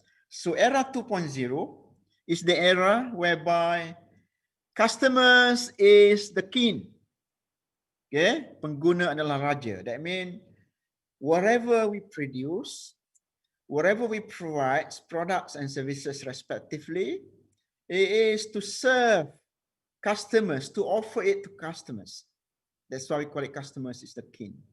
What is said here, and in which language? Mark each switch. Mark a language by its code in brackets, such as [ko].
[en] So era 2.0 is the era whereby customers is the king. [ms] Okay, pengguna adalah raja. [en] That means whatever we produce, whatever we provide, products and services respectively, it is to serve customers, to offer it to customers. That's why we call it customers is the king.